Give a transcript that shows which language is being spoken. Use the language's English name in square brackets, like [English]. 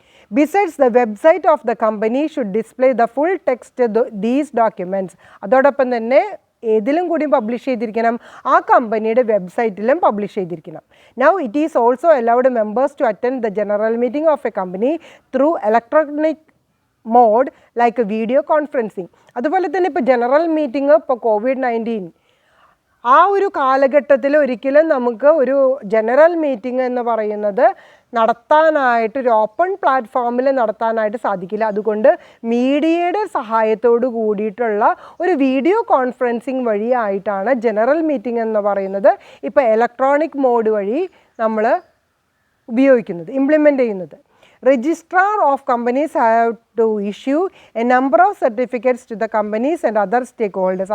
[English] Besides, the website of the company should display the full text these documents. [Malayalam] അതോടൊപ്പം തന്നെ ഏതിലും കൂടി publish ചെയ്തിരിക്കണം, ആ കമ്പനിയുടെ വെബ്സൈറ്റിലും പബ്ലിഷ് ചെയ്തിരിക്കണം. [English] Now it is also allowed members to attend the general meeting of a company through electronic mode like video conferencing. [Malayalam] അതുപോലെ തന്നെ ഇപ്പോൾ ജനറൽ മീറ്റിംഗ്, ഇപ്പോൾ COVID-19 ആ ഒരു കാലഘട്ടത്തിൽ ഒരിക്കലും നമുക്ക് ഒരു ജനറൽ മീറ്റിംഗ് എന്ന് പറയുന്നത് നടത്താനായിട്ട് ഒരു ഓപ്പൺ പ്ലാറ്റ്ഫോമിൽ നടത്താനായിട്ട് സാധിക്കില്ല. അതുകൊണ്ട് മീഡിയയുടെ സഹായത്തോട് കൂടിയിട്ടുള്ള ഒരു വീഡിയോ കോൺഫറൻസിങ് വഴിയായിട്ടാണ് ജനറൽ മീറ്റിംഗ് എന്ന് പറയുന്നത് ഇപ്പോൾ ഇലക്ട്രോണിക് മോഡ് വഴി നമ്മൾ ഉപയോഗിക്കുന്നത്, ഇംപ്ലിമെൻ്റ് ചെയ്യുന്നത്. [English] Registrar of companies have to issue a number of certificates to the companies and other stakeholders.